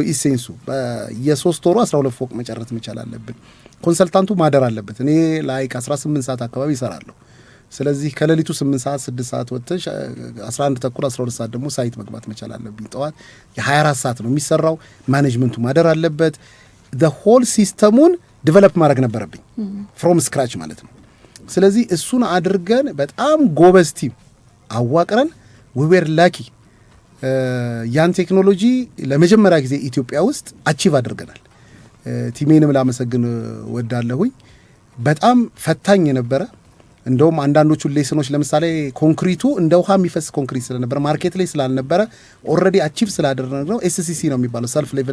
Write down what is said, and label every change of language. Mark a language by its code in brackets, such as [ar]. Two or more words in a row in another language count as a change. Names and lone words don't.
[am] ኢሴንሱ። የ3 ወሩ 12 ፎቅ መጨረስ መቻል አለብን። ኮንሰልታንቱ ማደር አለበት። እኔ ላይክ 18 ሰዓት አካባቢ ይሰራለሁ። ስለዚህ ከሌሊቱ 8 ሰዓት 6 ሰዓት ወጥተሽ 11 ተኩል 12 ሰዓት ደግሞ ሳይት መግባት መቻል አለብኝ። ጠዋት የ24 ሰዓት ነው የሚሰራው። ማኔጅመንቱ ማደር አለበት። [en] the whole [am] ሲስተሙን ዲቨሎፕ ማድረግ ነበረብኝ [en] from scratch [am] ማለት ነው። ስለዚህ እሱን አድርገን በጣም ጎበዝ ቲም አዋቅረን [en] we were lucky [am] ያን ቴክኖሎጂ ለመጀመሪያ ጊዜ ኢትዮጵያ ውስጥ አቺቭ አድርገናል። ቲሜንም ላመሰግን ወዳለሁኝ። በጣም ፈታኝ የነበረ እንደውም አንዳንዶቹ ሌሰኖች ለምሳሌ ኮንክሪቱ እንደ ውሃ የሚፈስ ኮንክሪት ስለነበረ ማርኬት ላይ ስላልነበረ [en] already achieve [am] ስላደረግነው ኤስሲሲ ነው የሚባለው [en] self leveling